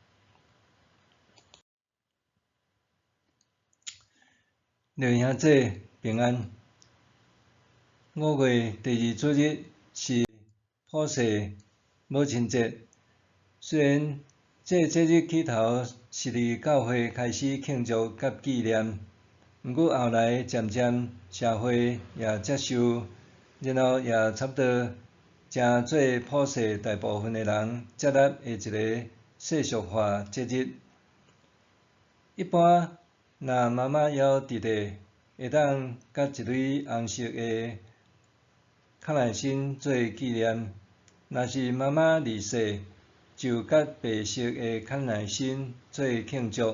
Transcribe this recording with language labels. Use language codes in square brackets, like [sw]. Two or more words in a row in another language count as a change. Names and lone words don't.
[nan] 弟兄姊妹平安。5月第2主日是普世母亲节。虽然这节日起头是伫教会开始庆祝甲纪念，毋过后来渐渐社会也接受，然后也差不多成做普世大部分的人接纳的一个世俗化节日。一般若妈妈枵弟弟，会当甲一蕊红色的康乃馨做纪念；若是妈妈离世，就甲白色的康乃馨做庆祝。